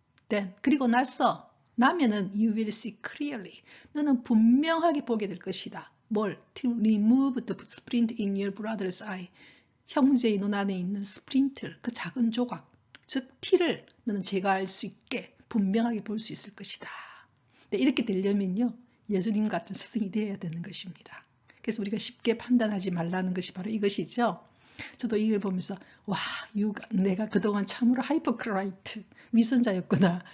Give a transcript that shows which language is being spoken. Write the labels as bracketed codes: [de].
[en] Then [ko] 그리고 나면은 [en] you will see clearly. [ko] 너는 분명하게 보게 될 것이다. 뭘? [en] To remove the splint in your brother's eye. [ko] 형제의 눈 안에 있는 스프린트, 그 작은 조각, 즉 티를 너는 제거할 수 있게 분명하게 볼 수 있을 것이다. 근데 이렇게 되려면요. 예수님 같은 스승이 되어야 되는 것입니다. 그래서 우리가 쉽게 판단하지 말라는 것이 바로 이것이죠. 저도 이걸 보면서 와, 내가 그동안 참으로 하이퍼크라이트 위선자였구나.